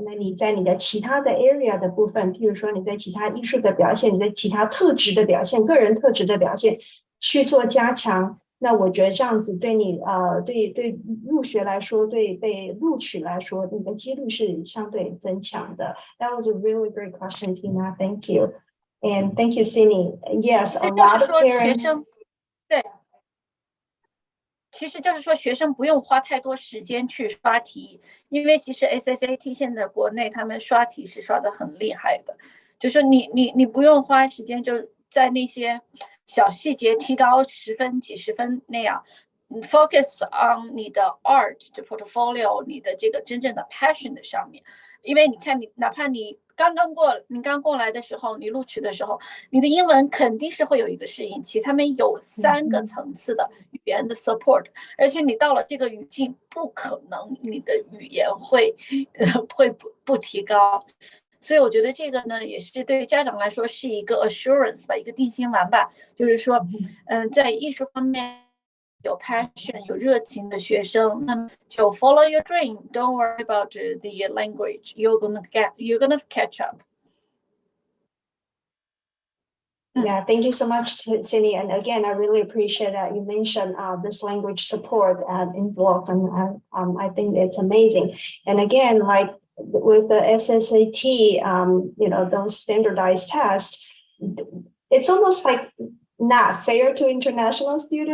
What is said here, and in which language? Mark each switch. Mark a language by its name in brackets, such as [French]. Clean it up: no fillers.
[Chinese] 那你在你的其他的 area 的部分，譬如说你在其他艺术的表现，你在其他特质的表现，个人特质的表现去做加强。那我觉得这样子对你对入学来说，对被录取来说，你的几率是相对增强的。 [English] That was a really great question, Tina. Thank you, and thank you, Cindy. Yes, a lot of parents. [Chinese] 对，其实就是说学生不用花太多时间去刷题，因为其实 SSAT 现在国内他们刷题是刷得很厉害的，就说你不用花时间就在那些小细节提高10分几十分那样，你 focus on 你的 art 的 portfolio， 你的这个真正的 passion 的上面。因为你看你哪怕你刚过来的时候，你录取的时候，你的英文肯定是会有一个适应期，他们有3个层次的语言的 support， 而且你到了这个语境，不可能你的语言会不提高。所以我觉得这个呢，也是对家长来说是一个 assurance 吧，一个定心丸吧，就是说，在艺术方面有 passion 有热情的学生，那么就 [English] follow your dream. Don't worry about the language. You're gonna catch up. Yeah, thank you so much, Cindy. And again, I really appreciate that you mentioned this language support at Interlochen. I think it's amazing. And again, like with the SSAT, those standardized tests, it's almost like not fair to international students,